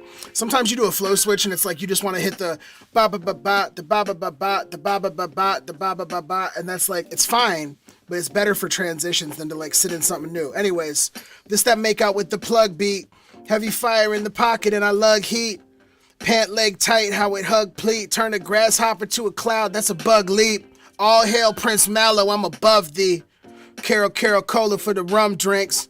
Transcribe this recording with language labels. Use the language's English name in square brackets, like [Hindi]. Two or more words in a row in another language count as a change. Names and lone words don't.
[English] Sometimes you do a flow switch and it's like you just want to hit the ba ba ba ba, the ba ba ba ba, the ba ba ba ba, the ba ba ba ba, and that's like, it's fine, but it's better for transitions than to like sit in something new. Anyways, this that make out with the plug beat, heavy fire in the pocket and I lug heat, pant leg tight, how it hug pleat, turn a grasshopper to a cloud, that's a bug leap. All hail Prince Mallow, I'm above thee. Carol Cola for the rum drinks.